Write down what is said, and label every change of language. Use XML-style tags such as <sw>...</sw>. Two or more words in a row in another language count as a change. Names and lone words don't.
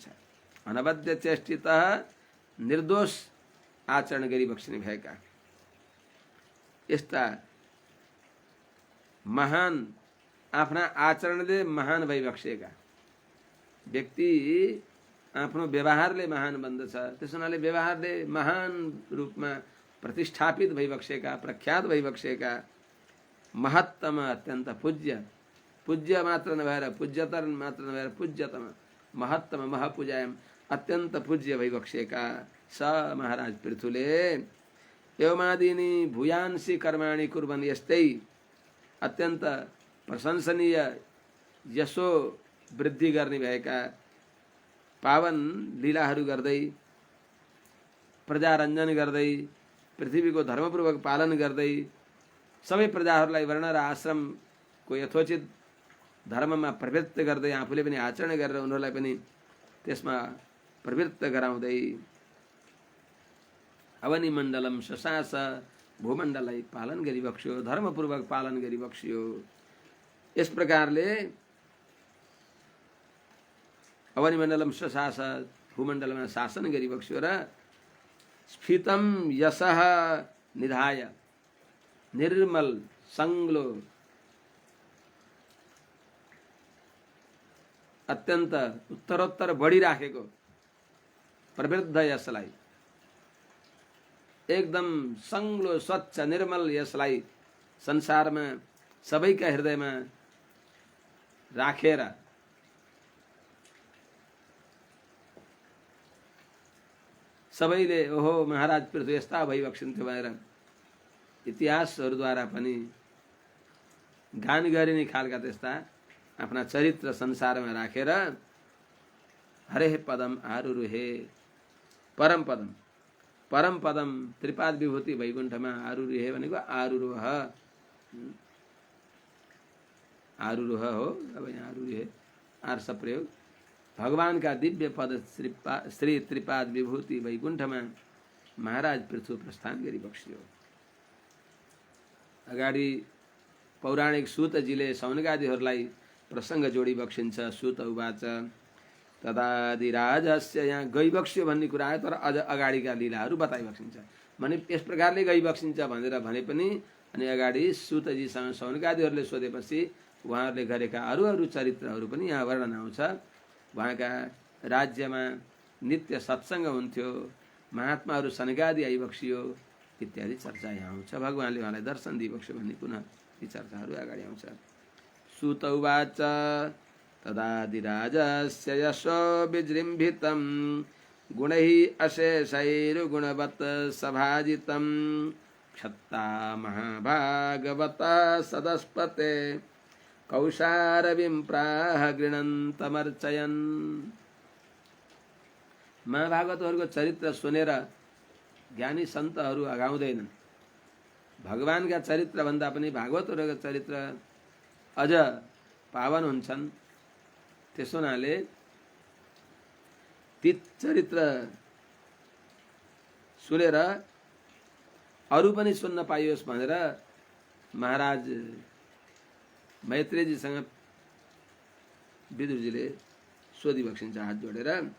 <sa>अनवद्य चेष्टितः,</sa> <ne>निर्दोष आचरण गरिबक्सिने भएका यस्ता महान, आफ्ना आचरणले महान भइबक्सेका व्यक्ति आफ्नो व्यवहारले महान बन्दछ। त्यस हुनाले व्यवहारले महान रूपमा प्रतिष्ठापित भइबक्सेका, प्रख्यात भइबक्सेका, महत्तम, अत्यन्त पूज्य, पूज्य मात्र नभएर पूज्यतर मात्र नभएर पूज्यतम, महत्तम, महापूजायम, अत्यन्त पूज्य भइबक्सेका स महाराज पृथुले</ne> <sa>एवमादिनी भूयांसि कर्माणि कुर्वन्,</sa> <ne>यस्तै अत्यन्त प्रशंसनीय यशो वृद्धि गर्ने भएका पावन लीलाहरू गर्दै, प्रजारञ्जन गर्दै, पृथ्वीको धर्मपूर्वक पालन गर्दै सबै प्रजाहरूलाई वर्ण र आश्रमको यथोचित धर्ममा प्रवृत्त गर्दै आफूले पनि आचरण गरेर उनीहरूलाई पनि त्यसमा प्रवृत्त गराउँदै</ne> <sa>अवनि मण्डलम शशास</sa> <ne>भूमण्डललाई पालन गरिबक्स्यो, धर्मपूर्वक पालन गरिबक्स्यो। यस प्रकारले</ne> <sa>अवनि मण्डलम शशास</sa> <ne>भूमण्डलमा शासन गरिबक्स्यो र</ne> <sa>स्फीतम यशः निधाय</sa> <ne>निर्मल संग्लो अत्यन्त उत्तरोत्तर बढिराखेको प्रवृद्ध यसलाई, एकदम संग्लो स्वच्छ निर्मल यसलाई संसारमा सबैका हृदयमा राखेर सबैले ओहो महाराज पृथ्वी यस्ता भइबक्सिन्थ्यो भनेर इतिहासहरूद्वारा पनि गान गरिने खालका त्यस्ता आफ्ना चरित्र संसारमा राखेर</ne> <sa>हरे पदम आरुरुहे परम पदम, परम पदम</sa> <ne>त्रिपाद विभूति वैकुण्ठमा आरुरुहे भनेको आरुरोह, आरुरोह हो। अब यहाँ आरुरुहे आर्ष प्रयोग, भगवान का दिव्य पद श्री त्रिपाद विभूति वैकुण्ठमा महाराज पृथु प्रस्थान गरिबक्स्यो। अगाडि पौराणिक सूतजीले सौनकादिहरूलाई प्रसङ्ग जोडिबक्सिन्छ।</ne> <sa>सूत उवाच तदादिराजस्य,</sa> <ne>यहाँ गइबक्स्यो भन्ने कुरा आयो तर अझ अगाडिका लीलाहरू बताइबक्सिन्छ भने यस प्रकारले गइबक्सिन्छ भनेर भने पनि अनि अगाडि सूतजीसँग सौनकादिहरूले सोधेपछि उहाँहरूले गरेका अरू अरू चरित्रहरू पनि यहाँ वर्णन आउँछ। उहाँका राज्यमा नित्य सत्सङ्ग हुन्थ्यो, महात्माहरू सनकादि आइबक्सियो इत्यादि चर्चा यहाँ आउँछ। भगवानले उहाँलाई दर्शन दिइबक्स्यो भन्ने पुनः यी चर्चाहरू अगाडि आउँछ।</ne> <sa>सूत उवाच तदादिराजस्य यशो विजृम्भितं गुणैः अशेषैर्गुणवत् सभाजितं क्षत्ता महाभागवता सदस्पते कौशारविं प्राह गृणन्तमर्चयन्।</sa> <ne>महाभागवतहरूको चरित्र सुनेर ज्ञानी सन्तहरू अगाउँदैनन्। भगवानका चरित्र भन्दा पनि भागवतहरूको चरित्र अझ पावन हुन्छन्। त्यसो हुनाले ती चरित्र सुनेर अरू पनि सुन्न पाइयोस् भनेर महाराज मैत्रेयजीसँग विदुरजीले सोधिबक्सिन्छ हात जोडेर।</ne>